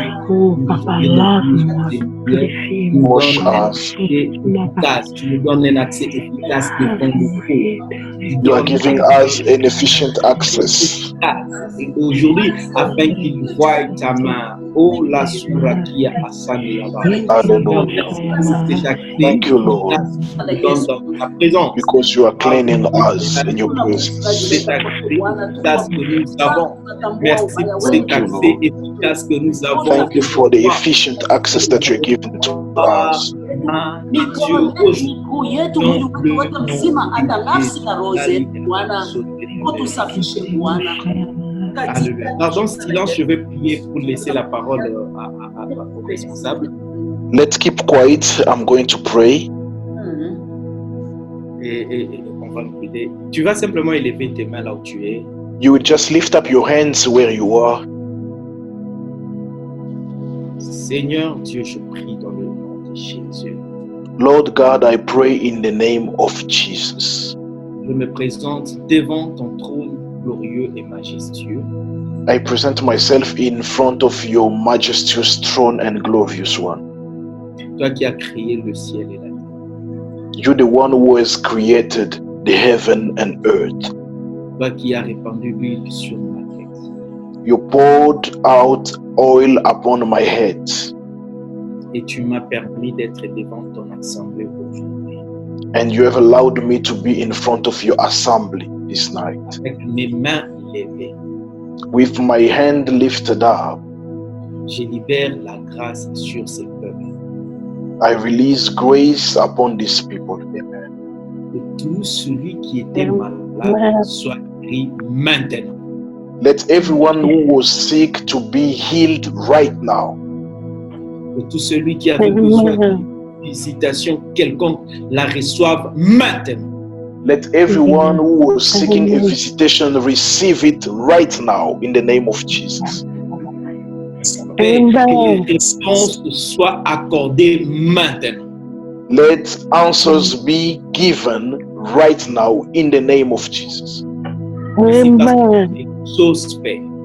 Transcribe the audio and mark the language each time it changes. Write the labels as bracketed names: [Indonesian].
[French] Oh, Papa, lave-moi, purifie-moi. [English] Wash us. [French] Tu nous donnes un accès efficace devant nous. [English] You are giving us an efficient access. [French] Et aujourd'hui, afin qu'ils voient ta main. Oh, la surakia asani là-bas. [English] Hallelujah. Thank you, Lord, [French] Dans ta présence. [English] because you are cleaning us in your presence. [French] Cet accès efficace que nous avons. Merci pour cet accès efficace que nous avons. [English] Thank you for the efficient access that you're giving to us. [French] Dieu, [Swahili] miguu yetu, mwili wote mzima, hata nafsi na roho zetu, Bwana, utusafishe Bwana. [French] Dans silence, je vais prier pour laisser la parole aux responsables. [English] Let's keep quiet. I'm going to pray. [French] Et on va nous aider. Tu vas simplement élever tes mains là où tu es. [English] You will just lift up your hands where you are. [French] Seigneur Dieu, je prie dans le nom de Jésus. [English] Lord God, I pray in the name of Jesus. [French] Je me présente devant ton trône glorieux et majestueux. [English] I present myself in front of your majestuous throne and glorious one. [French] Toi qui as créé le ciel et la terre. [English] You're the one who has created the heaven and earth. [French] Toi qui as répandu l'huile sur ma tête. [English] You poured out oil upon my head. [French] Et tu m'as permis d'être devant ton assemblée aujourd'hui. [English] And you have allowed me to be in front of your assembly this night. [French] Avec mes mains levées, [English] With my hand lifted up, [French] je libère la grâce sur ces peuples. [English] I release grace upon these people. Amen. [French] Que tout celui qui était malade soit guéri maintenant. [English] Let everyone who was sick to be healed right now. [French] Que tout celui qui avait besoin d'une visitation quelconque la reçoive maintenant. [English] Let everyone who was seeking a visitation receive it right now in the name of Jesus. [French] Et que les réponses soient accordées maintenant. [English] Let answers be given right now in the name of Jesus. [French] Merci parce que les choses faites.